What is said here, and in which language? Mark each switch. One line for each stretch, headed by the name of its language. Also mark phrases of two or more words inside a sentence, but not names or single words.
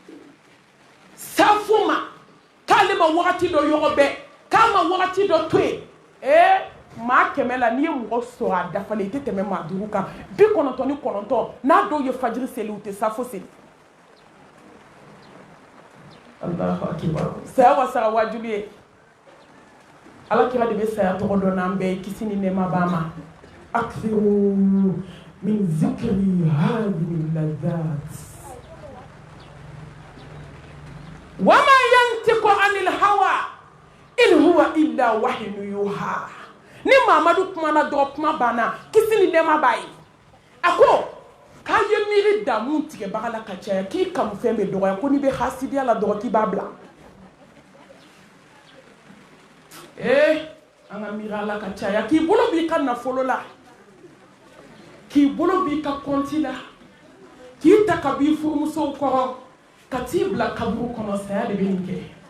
Bambara: safo ma k'ale ma wagati dɔ yɔgɔ bɛɛ k'a ma wagati dɔ to yen maa 100 la n'i ye mɔgɔ sɔrɔ a dafalen i tɛ tɛmɛ maa 5 kan 99 n'a dɔw ye fajiri seli u tɛ safo seli
Arabic: الله أكبر
Bambara: saya wasara wajibi ye ala kira de bɛ saya tɔgɔ dɔn n'an bɛɛ ye kisi ni nɛɛma b'a ma
Arabic: أكثروا من ذكر هاذم اللذات وما ينطق عن الهوى إن هو إلا وحي يوحى.
Bambara: Ni Mamadou kumana dɔrɔn kuma banna kisi ni nɛɛma b'a ye. A ko k'a ye miiri damu tigɛbaga la ka caya k'i kanu fɛn bɛ dɔgɔya ko n'i bɛ hasidiya la dɔrɔn k'i b'a bila. An ka miiri a la ka caya k'i bolo b'i ka nafolo la k'i bolo b'i ka kɔnti la k'i ta ka b'i furumusow kɔrɔ ka t'i bila kaburu kɔnɔ saya de bɛ nin kɛ.